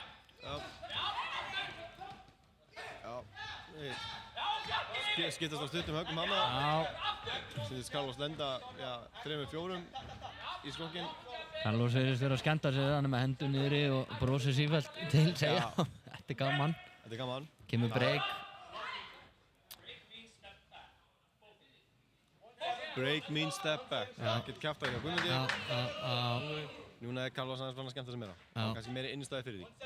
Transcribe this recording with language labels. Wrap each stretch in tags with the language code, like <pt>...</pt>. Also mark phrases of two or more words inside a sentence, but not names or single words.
<is>Skiptast á stuttum höggum hana. Sýndist Carlos lenda 3-4 í skrokkinn. Carlos virðist vera að skemmta sig þannig með hendur niðri og brosir sífellt til Seyam. Þetta er gaman. Kemur break.</is> <en>Break means step back.</en> <is>Það getur kæft að hjá Guðmundi. Núna er Carlos aðeins fann að skemmta sig meira. Kannski meiri innstæði fyrir því.</is>